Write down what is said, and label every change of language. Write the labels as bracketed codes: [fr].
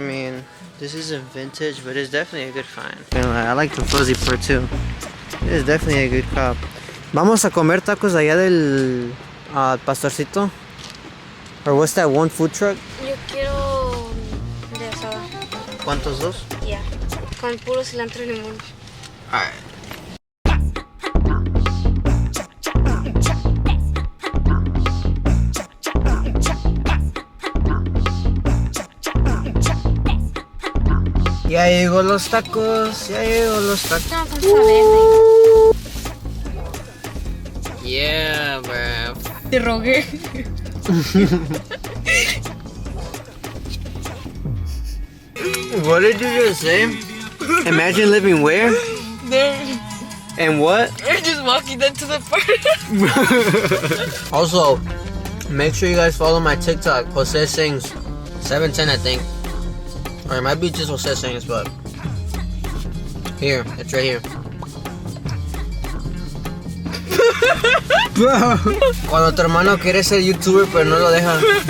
[en] I mean, this isn't vintage, but it's definitely a good find. I like the fuzzy part too. It is definitely a good cop. [es] Vamos a comer tacos allá del Pastorcito? [en] Or what's that one food truck? [es] Yo quiero de asada. ¿Cuántos dos? [en] Yeah. [es] Con puro cilantro y limón. [en] Alright. [es] Ya llegó los tacos, ya llegó los tacos. No, con verde. [en] Yeah, bro. [es] Te rogué. [en] What did you just say? Imagine living where? There. And what? We're just walking into the park. Also, make sure you guys follow my TikTok, Jose Sings 710, I think. Or it might be just Jose Sings, but here, it's right here. [es] Cuando tu hermano quiere ser youtuber pero no lo deja.